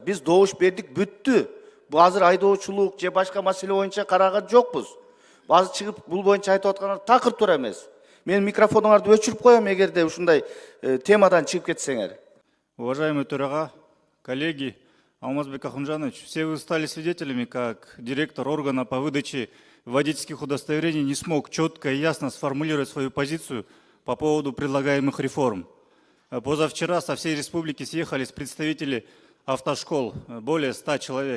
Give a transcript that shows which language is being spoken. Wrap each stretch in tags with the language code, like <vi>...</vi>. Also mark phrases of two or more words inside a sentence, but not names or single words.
<ky>Биз добуш бердик, бүттү. Бул азыр айдоочулук же башка маселе боюнча караган жокпуз. Азыр чыгып бул боюнча айтып аткандар такыр туура эмес. Мен микрофонуңарды өчүрүп коем эгерде ушундай темадан чыгып кетсеңер.</ky> <ru>Уважаемый Турага, коллеги, Алмазбек Ахунжанович, все вы стали свидетелями, как директор органа по выдаче водительских удостоверений не смог четко и ясно сформулировать свою позицию по поводу предлагаемых реформ. Позавчера со всей республики съехались представители автошкол, более 100 человек.</ru>